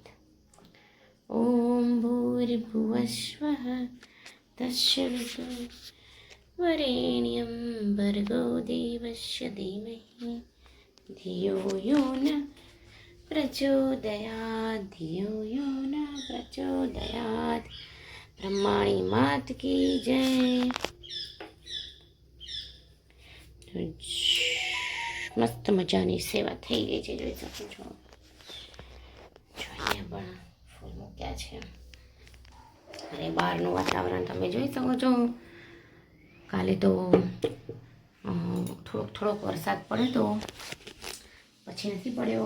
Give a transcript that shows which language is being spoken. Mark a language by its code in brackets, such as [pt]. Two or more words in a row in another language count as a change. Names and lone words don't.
[sa] ॐ भूर्भुवस्वः तस्य विदुर्वरेण्यं भर्गो देवस्य धीमहि धियो यो न प्रचोदयात् धियो यो न प्रचोदयात्। [hi] ब्रह्माणी मात की जय। [gu] મસ્ત મજાની સેવા થઈ ગઈ છે, જોઈ શકો છો. જોઈએ પણ ફૂલ મૂક્યા છે અને બહારનું વાતાવરણ તમે જોઈ શકો છો. કાલે તો થોડોક વરસાદ પડ્યો તો પછી નથી પડ્યો.